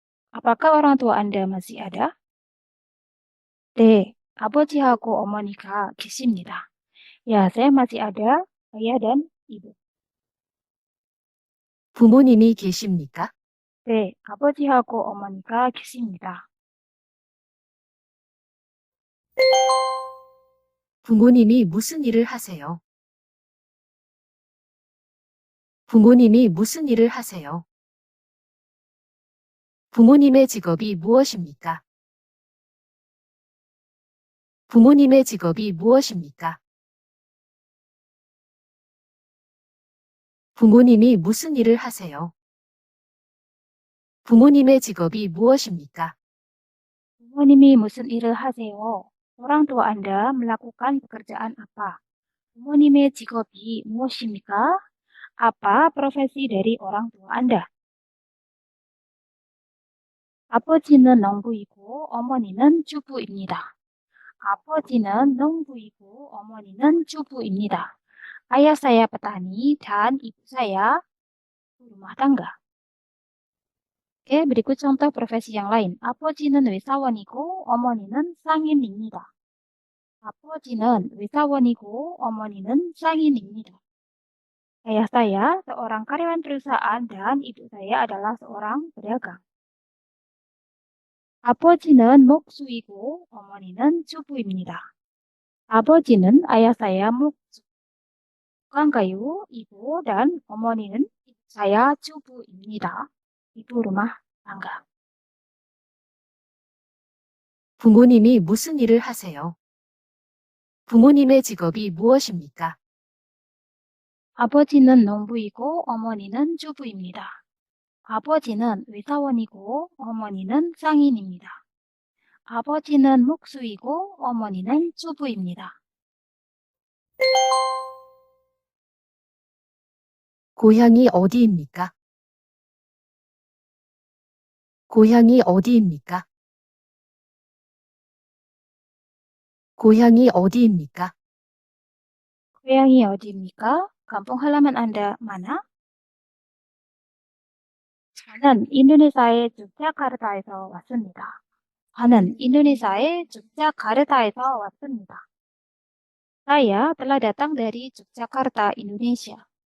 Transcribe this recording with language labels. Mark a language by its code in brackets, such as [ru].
[id] Apakah orang tua Anda masih ada? [ko] 네, 아버지하고 어머니가 계십니다. [id] Ya, saya masih ada ayah dan ibu. [ko] 부모님이 계십니까? 네, 아버지하고 어머니가 계십니다. 부모님이 무슨 일을 하세요? 부모님이 무슨 일을 하세요? 부모님의 직업이 무엇입니까? 부모님의 직업이 무엇입니까? 부모님이 무슨 일을 하세요? 부모님의 직업이 무엇입니까? 부모님이 무슨 일을 하세요? [id] Orang tua Anda melakukan pekerjaan apa? [ko] 부모님의 직업이 무엇입니까? [id] Apa profesi dari orang tua Anda? [ko] 아버지는 농부이고 어머니는 주부입니다. 아버지는 농부이고 어머니는 주부입니다. [id] Ayah saya petani dan ibu saya ibu rumah tangga. Oke, berikut contoh profesi yang lain. [ko] 아버지는 의사원이고 어머니는 상인입니다. 아버지는 의사원이고 어머니는 상인입니다. [id] Ayah saya seorang karyawan perusahaan dan ibu saya adalah seorang pedagang. [ko] 아버지는 목수이고 어머니는 주부입니다. 아버지는 [id] ayah saya [ko] 목수, [id] tukang kayu, ibu dan [ko] 어머니는 [id] ibu saya [ko] 주부입니다. [id] ibu rumah tangga. [ko] 부모님이 무슨 일을 하세요? 부모님의 직업이 무엇입니까? 아버지는 농부이고 어머니는 주부입니다. 아버지는 의사원이고 어머니는 상인입니다. 아버지는 목수이고 어머니는 주부입니다. 고향이 어디입니까? 고향이 어디입니까? 고향이 어디입니까? 고향이 어디입니까? [id] kampung halaman Anda mana? [ko] 저는 인도네시아의 죽자카르타에서 왔습니다. 저는 인도네시아의 죽자카르타에서 왔습니다. [id] Saya telah datang dari Yogyakarta, Indonesia.